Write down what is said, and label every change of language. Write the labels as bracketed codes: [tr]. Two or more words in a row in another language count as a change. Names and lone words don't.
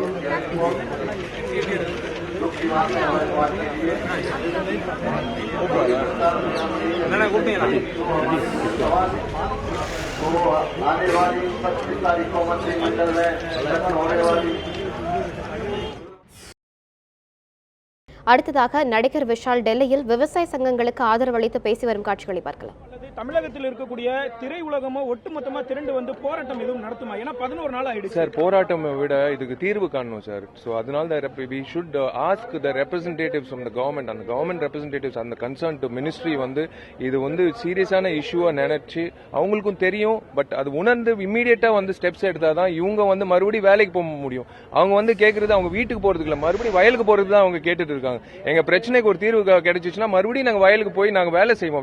[hi] आने वाली 25 तारीख को मंत्रिमंडल में होने वाली [ta] அடுத்ததாக நடிகர் விஷால் டெல்லியில் விவசாய சங்கங்களுக்கு ஆதரவு அளித்து பேசி வரும் காட்சிகளை பார்க்கலாம். தமிழகத்தில் இருக்கக்கூடிய திரையுலகமோ ஒட்டுமொத்தமா திரண்டு வந்து போராட்டம் எதுவும் நடத்துமா? ஏன்னா 11 நாள் ஆயிடுச்சு சார். போராட்டம் விட இதுக்கு தீர்வு காணணும் சார். ஸோ அதனால [en] we should ask the representatives from the government and the government representatives and the concerned ministry [ta] வந்து இது வந்து சீரியஸான இஷ்யூவா நினைச்சு அவங்களுக்கும் தெரியும். பட் அது உணர்ந்து இம்மீடியட்டா வந்து ஸ்டெப்ஸ் எடுத்தாதான் இவங்க வந்து மறுபடியும் வேலைக்கு போக முடியும். அவங்க வந்து கேட்கறது அவங்க வீட்டுக்கு போறதுக்கு இல்ல, மறுபடியும் வயலுக்கு போறது தான் அவங்க கேட்டுட்டு இருக்காங்க. எங்க பிரச்சனைக்கு ஒரு தீர்வு கிடைச்சிச்சுன்னா மறுபடியும் நாங்க வயலுக்கு போய் நாங்க வேலை செய்வோம்.